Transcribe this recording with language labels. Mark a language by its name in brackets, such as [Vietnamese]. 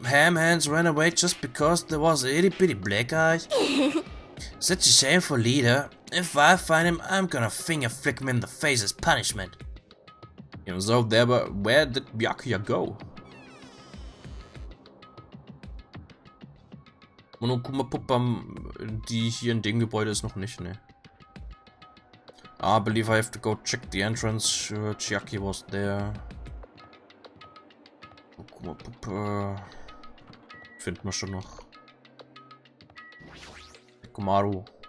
[English] Hamhands ran away just because there was a itty bitty black eyes. Such a shameful leader. If I find him, I'm gonna finger flick him in the face as punishment. You know, so there, but where did Byakuya go? [German] Monokuma Puppa, die hier in dem Gebäude ist noch nicht, ne? [English] I believe I have to go check the entrance. Sure, Chiaki was there. [German] Monokuma Puppa. Finden wir schon noch. Kumaru.